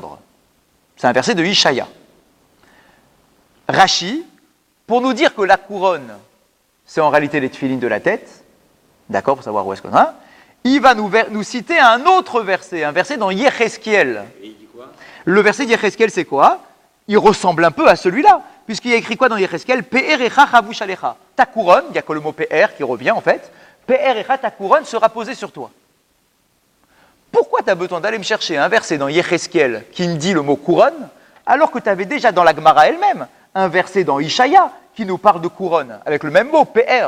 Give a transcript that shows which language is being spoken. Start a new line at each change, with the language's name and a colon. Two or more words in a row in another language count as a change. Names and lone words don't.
French: » C'est un verset de Ishaïa. Rashi, pour nous dire que la couronne, c'est en réalité les tefilines de la tête, d'accord, pour savoir où est-ce qu'on a, il va nous citer un autre verset, un verset dans Yecheskel. Le verset d'Yecheskel, c'est quoi? Il ressemble un peu à celui-là, puisqu'il y a écrit quoi dans Yecheskel?
Hebrew: פארך חבוש עליך.
French: Ta couronne, il n'y a que le mot pe'er qui revient en fait.
Hebrew: פארך,
French: ta couronne sera posée sur toi. Pourquoi tu as besoin d'aller me chercher un verset dans Yecheskel qui me dit le mot couronne, alors que tu avais déjà dans la Gemara elle-même un verset dans Ishaya qui nous parle de couronne, avec le même mot, pe'er.